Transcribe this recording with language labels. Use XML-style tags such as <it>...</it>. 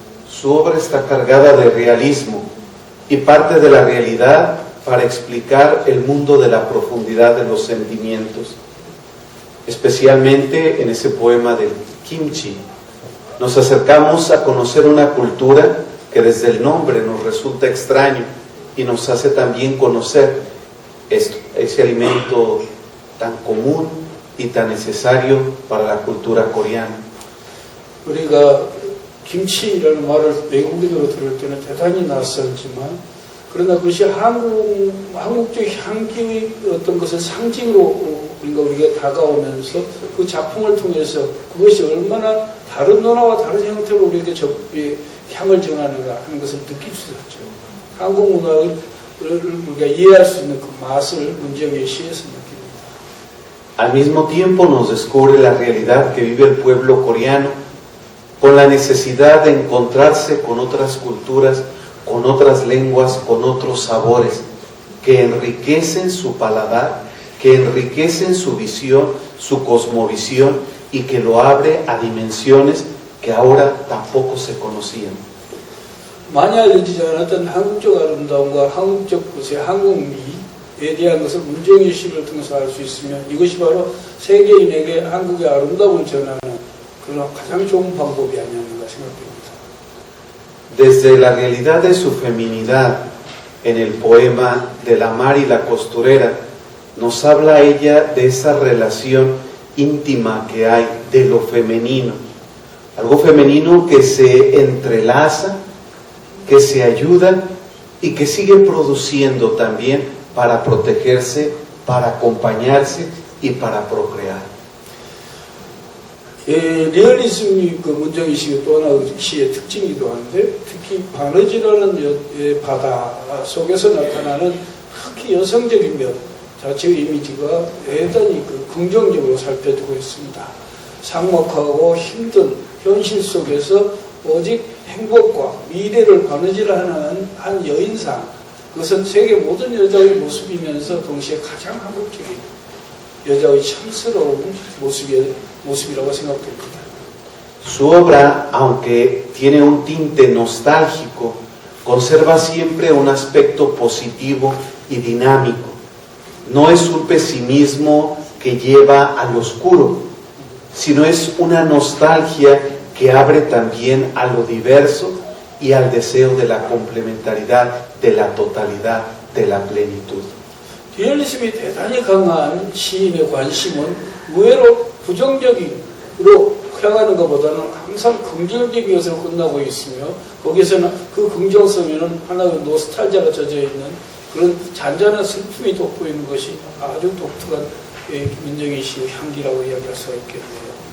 <es>Su obra está cargada de realismo y parte de la realidad para explicar el mundo de la profundidad de los sentimientos, especialmente en ese poema del kimchi. Nos acercamos a conocer una cultura que desde el nombre nos resulta extraño y nos hace también conocer ese alimento tan común y tan necesario para la cultura coreana.</es> <ko>우리가 김치라는 말을 외국인으로 들을 때는 대단히 낯설지만 그러나 그것이 한국적 향기의 어떤 것을 상징으로 우리가 다가오면서 그 작품을 통해서 그것이 얼마나 다른 문화와 다른 형태로 우리에게 향을 전하는가 하는 것을 느낄 수 있죠. 한국 문화를 우리가 이해할 수 있는 그 맛을 문정희 시에서 느낍니다.</ko> <es>Al mismo tiempo nos descubre la realidad que vive el pueblo coreano con la necesidad de encontrarse con otras culturas, con otras lenguas, con otros sabores que enriquecen su paladar, que enriquecen su visión, su cosmovisión y que lo abre a dimensiones que ahora tampoco se conocían.</es> <ko>많이 알려지지 않았던 한국적 아름다움과 한국적 것의 한국미에 대한 것을 문정희 시를 통해서 알 수 있으면 이것이 바로 세계인에게 한국의 아름다움을 전하는 그런 가장 좋은 방법이 아니었는가 생각됩니다.</ko> <es>Desde la realidad de su feminidad en el poema de la mar y la costurera, nos habla ella de esa relación íntima que hay de lo femenino, algo femenino que se entrelaza, que se ayuda y que sigue produciendo también para protegerse, para acompañarse y para procrear.</es> <ko>리얼리즘이 그 문정희 시의 또 하나 시의 특징이기도 한데 특히 바느질하는 바다 속에서 나타나는 특히 여성적인 면 자체의 이미지가 대단히 긍정적으로 살펴주고 있습니다. 삭막하고 힘든 현실 속에서 오직 행복과 미래를 바느질하는 한 여인상, 그것은 세계 모든 여자의 모습이면서 동시에 가장 한국적인 여자의 참스러운 모습이라고 생각됩니다.</ko> <es>Su obra, aunque tiene un tinte nostálgico, conserva siempre un aspecto positivo y dinámico. No es un pesimismo que lleva al oscuro, sino es una nostalgia que abre también a lo diverso y al deseo de la complementariedad, de la totalidad, de la plenitud.</es> <ko>리얼리즘이 대단히 강한 시인의 관심은 의외로 부정적으로 향하는 것보다는 항상 긍정적인 것으로 끝나고 있으며 거기서는 그 긍정성에는 하나의 노스탈지아가 젖어있는 그런 잔잔한 슬픔이 돋보이는 것이 아주 독특한 문정희 시의 향기라고 이야기할 수가 있겠네요.</ko>